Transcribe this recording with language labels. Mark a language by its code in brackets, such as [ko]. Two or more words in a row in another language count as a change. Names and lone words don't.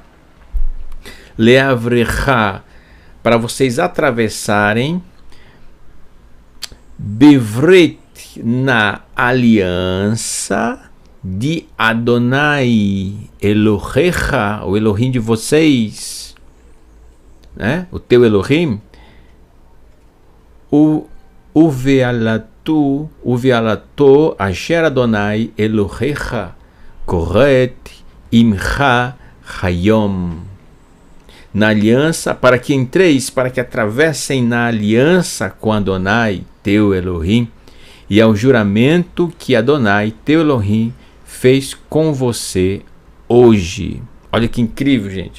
[pt] Leavrecha, para vocês atravessarem. Bivrit, na aliança de [he] ה' אלוהיך, [pt] o Elohim de vocês, né? O teu Elohim. [he] ובאלתו אשר ה' אלוהיך כורת עמך היום. [pt] Na aliança, para que entreis, para que atravessem na aliança com Adonai, teu Elohim, e ao juramento que Adonai, teu Elohim, fez com você hoje. Olha que incrível, gente.